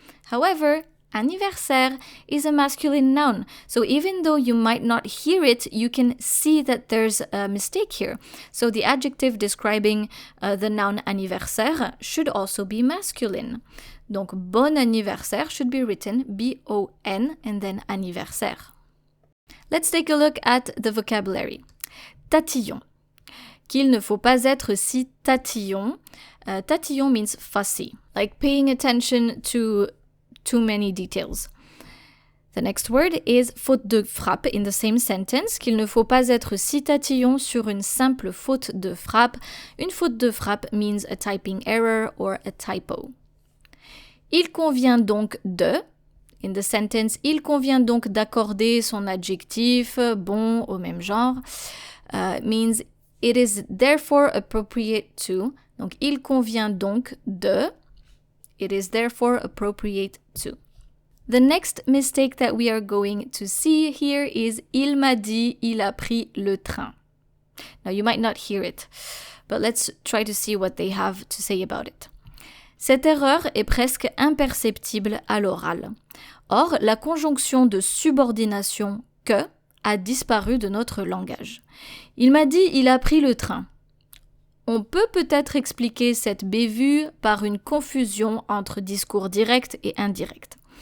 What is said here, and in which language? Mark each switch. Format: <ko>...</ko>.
<en>However, anniversaire is a masculine noun, so even though you might not hear it, you can see that there's a mistake here. So the adjective describing the noun anniversaire should also be masculine.</en> <fr>Donc,</fr> <en>bon anniversaire should be written B-O-N and then anniversaire. Let's take a look at the vocabulary.</en> <fr>Tatillon. Qu'il ne faut pas être si tatillon.</fr> <en>Tatillon means fussy, like paying attention to too many details. The next word is faute de frappe in the same sentence.</en> <fr>Qu'il ne faut pas être si tatillon sur une simple faute de frappe.</fr> <en>Une faute de frappe means a typing error or a typo.</en> <fr>Il convient donc de,</fr> <en>in the sentence,</en> <fr>il convient donc d'accorder son adjectif bon au même genre,</fr> <en>means it is therefore appropriate to</en> <fr>Donc, il convient donc de.</fr> <en>It is therefore appropriate to. The next mistake that we are going to see here is</en> <fr>il m'a dit, il a pris le train.</fr> <en>Now, you might not hear it, but let's try to see what they have to say about it.</en> <fr>Cette erreur est presque imperceptible à l'oral. Or, la conjonction de subordination que a disparu de notre langage. Il m'a dit, il a pris le train. On peut peut-être expliquer cette bévue par une confusion entre discours direct et indirect.</fr>